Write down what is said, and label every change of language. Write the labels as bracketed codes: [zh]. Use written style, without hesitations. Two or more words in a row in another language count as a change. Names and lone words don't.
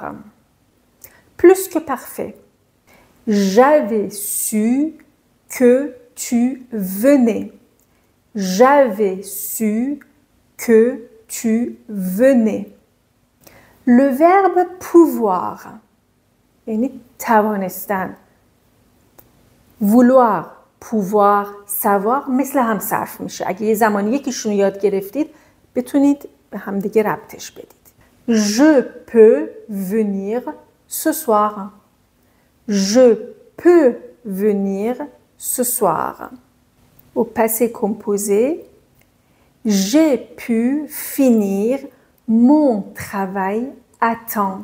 [fr] Plus que parfait. J'avais su que tu venais. J'avais su que tu venais. Le verbe pouvoir. [fa] یعنی توانستن. [fr] Vouloir, pouvoir, savoir [fa] مثل هم صرف میشه. اگه یه زمانی یکیشون رو یاد گرفتید بتونید به هم دیگه ربطش بدید. [fr] Je peux venir ce soir. Je peux venir ce soir. Au passé composé, j'ai pu finir mon travail à temps.